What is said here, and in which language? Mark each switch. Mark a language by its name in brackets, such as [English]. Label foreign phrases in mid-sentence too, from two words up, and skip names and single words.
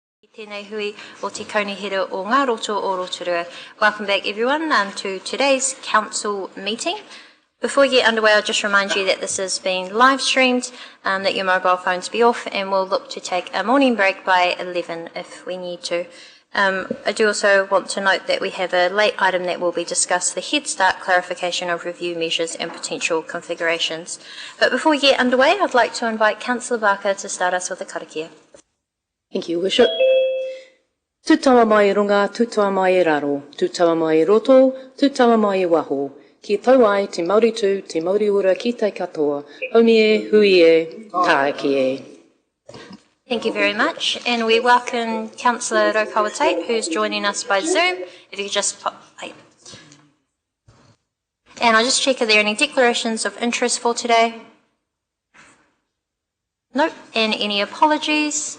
[Māori] Tēnei hui o te kaunihera o ngā roto o Rotorua. [English] Welcome back everyone to today's council meeting. Before we get underway, I'll just remind you that this is being live streamed, that your mobile phones be off, and we'll look to take a morning break by 11 if we need to. I do also want to note that we have a late item that will be discussed, the Head Start clarification of review measures and potential configurations. But before we get underway, I'd like to invite Councillor Barker to start us with a karakia. Thank you, Worship. [Māori] Tutawa mai runga, tutawa mai raro, tutawa mai roto, tutawa mai waho. Ki tau ai te Māori tū, te Māori ura ki te katoa, haumi e, hui e, tāki e. [English] Thank you very much, and we welcome Councillor Rotorua Tate, who's joining us by Zoom. If you could just pop, and I'll just check if there are any declarations of interest for today. Nope, and any apologies.